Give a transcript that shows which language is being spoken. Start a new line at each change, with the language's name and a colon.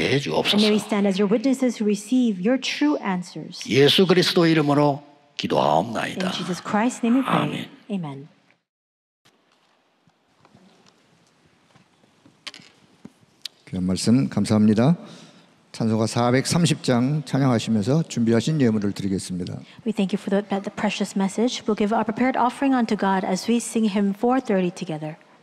English: And may we
Korean: 해주옵소서.
English: stand as your witnesses who receive your true answers.
Korean: 예수 그리스도 이름으로
English: In
Korean: 기도하옵나이다.
English: Jesus Christ's name we pray.
Korean: 아멘.
English: Amen.
Korean: 귀한 말씀 감사합니다. 찬송가 430장 찬양하시면서 준비하신 예물을 드리겠습니다.
English: We thank you for the precious message. We'll give our prepared offering unto God as we sing hymn 430 together.